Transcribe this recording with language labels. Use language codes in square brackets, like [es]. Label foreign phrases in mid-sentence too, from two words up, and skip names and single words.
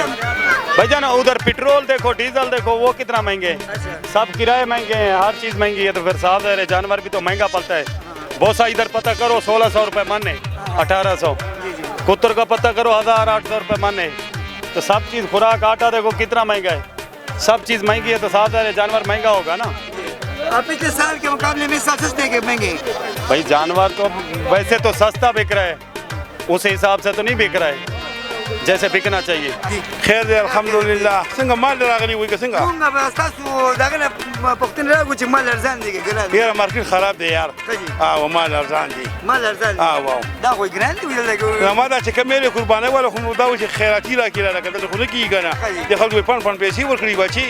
[ur] بھیا نا ادھر پٹرول دیکھو ڈیزل دیکھو وہ کتنا مہنگے سب کرائے مہنگے ہیں ہر چیز مہنگی ہے تو پھر صاف ہے جانور بھی تو مہنگا پڑتا ہے بھوسا ادھر پتا کرو 1600 روپے مانے 1800 کتر کا پتا کرو 1800 روپے مانے تو سب چیز خوراک آٹا دیکھو کتنا مہنگا ہے سب چیز مہنگی ہے تو صاف ہے جانور مہنگا ہوگا نا پچھلے سال کے مقابلے میں سستے کے مہنگے بھائی جانور تو ویسے تو سستا بک رہا ہے اس حساب سے تو نہیں بک رہا ہے جیسے بکنا چاہیے [ps] خیر دی الحمدلله څنګه مال راغلی وي که څنګه څنګه به تاسو دغه نه پوښتنه راغو چې مال ارزان دي ګران یاره مارکیټ خراب دی یار او مال ارزان دی مال ارزان دي واو دا خو ګران دی ویل ما دا چې کمې قرباني ولا خو دا چې خیراتی را کیږي راکړل خو نه کیږي کنه د خلکو په پن پیسې ورکړي بچي